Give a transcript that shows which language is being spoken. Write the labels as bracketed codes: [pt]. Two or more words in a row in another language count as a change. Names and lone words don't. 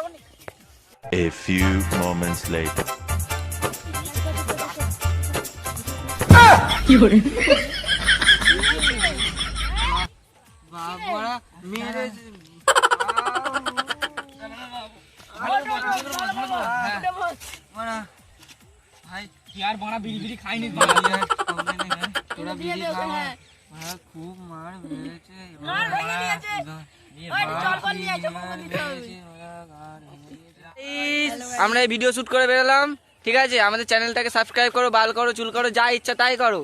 [en] A few moments later. [hi] बाबा मेरे भाई यार बड़ा बीड़ी बीड़ी खाई नहीं [bn] তোরা বিড়ি খাওয়া খুব মার মেরেছে আমরা এই ভিডিও শুট করে বেরোলাম, ঠিক আছে? আমাদের চ্যানেলটাকে সাবস্ক্রাইব করো, বাল করো, চুল করো, যা ইচ্ছা তাই করো।